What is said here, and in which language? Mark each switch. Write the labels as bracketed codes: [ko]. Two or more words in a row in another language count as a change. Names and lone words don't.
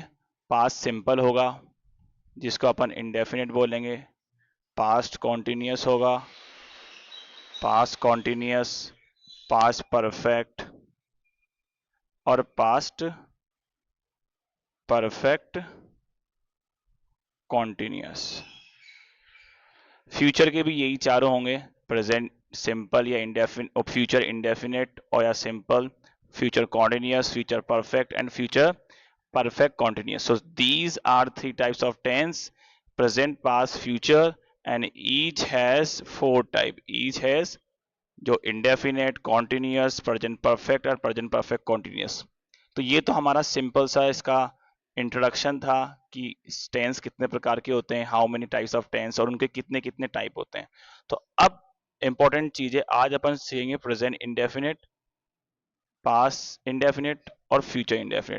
[en] past simple [hi] होगा जिसको अपन इंडेफिनिट बोलेंगे, [en] past continuous होगा, past continuous, past perfect और past perfect continuous। [hi] फ्यूचर के भी यही चारों होंगे, [en] present simple [hi] या इंडेफिनिट, [en] future indefinite [hi] और या सिंपल, [en] future continuous, future perfect and future perfect continuous. So these are three types of tense: present, past, future, and each has four type. Each has जो indefinite, continuous, present perfect और present perfect continuous. [hi] तो ये तो हमारा सिंपल सा इसका इंट्रोडक्शन था कि टेंस कितने प्रकार के होते हैं, [en] how many types of tense [hi] और उनके कितने कितने टाइप होते हैं। तो अब इंपॉर्टेंट चीज है, आज अपन सीखेंगे [en] present indefinite, pass indefinite [hi] और [en] future indefinite.